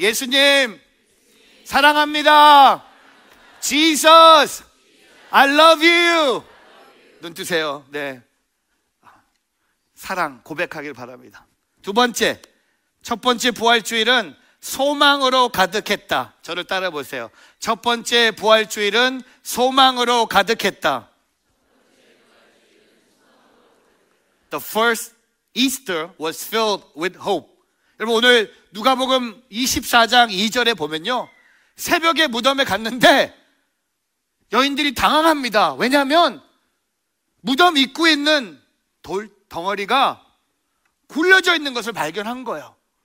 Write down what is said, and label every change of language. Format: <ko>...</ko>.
<ko>예수님 사랑합니다.</ko> <en>Jesus I love you.</en> <ko>눈 뜨세요. 네, 사랑 고백하길 바랍니다. 두 번째, 첫 번째 부활주일은 소망으로 가득했다. 저를 따라 보세요. 첫 번째 부활주일은 소망으로 가득했다.</ko> <en>The first Easter was filled with hope.</en> <ko>여러분 오늘 누가복음 24장 2절에 보면요, 새벽에 무덤에 갔는데 여인들이 당황합니다. 왜냐하면 무덤 입구에 있는 돌 덩어리가 굴려져 있는 것을 발견한 거예요.</ko>